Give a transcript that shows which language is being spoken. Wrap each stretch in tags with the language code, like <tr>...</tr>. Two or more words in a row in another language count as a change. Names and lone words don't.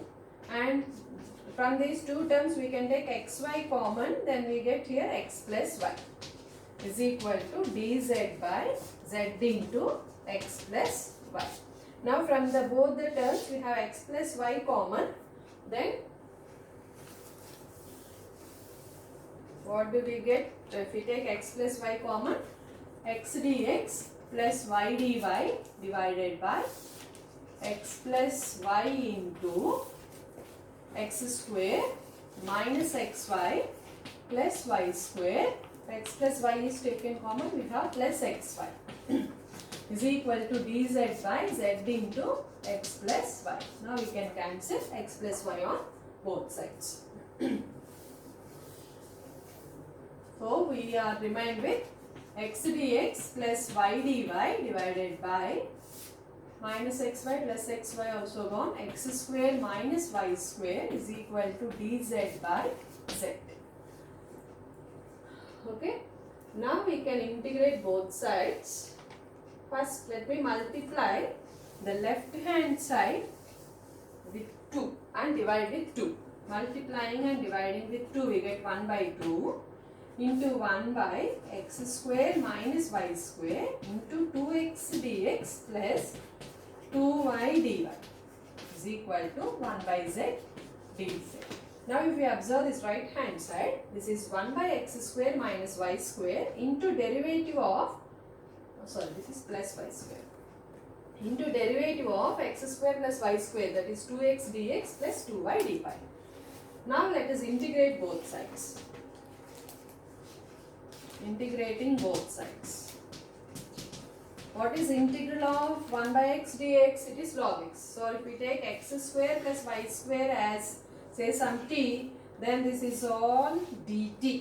<en>And from these two terms we can take xy common, then we get here x plus y is equal to dz by z into x plus y. Now from the both the terms we have x plus y common, then what do we get? If we take x plus y common, x dx plus y dy divided by x plus y into x square minus xy plus y square. X plus y is taken common, we have plus xy is equal to dz by z into x plus y. Now we can cancel x plus y on both sides. So we are remain with x dx plus y dy divided by minus xy plus xy also gone, x square minus y square is equal to dz by z. Okay. Now we can integrate both sides. First let me multiply the left hand side with 2 and divide with 2. Multiplying and dividing with 2 we get 1 by 2 into 1 by x square minus y square into 2x dx plus 2y dy is equal to 1 by z dz. Now if we observe this right hand side, this is 1 by x square minus y square into derivative of, this is plus y square, into derivative of x square plus y square, that is 2x dx plus 2y dy. Now let us integrate both sides. Integrating both sides. What is integral of 1 by x dx? It is log x. So if we take x square plus y square as say some t, then this is all dt.</en>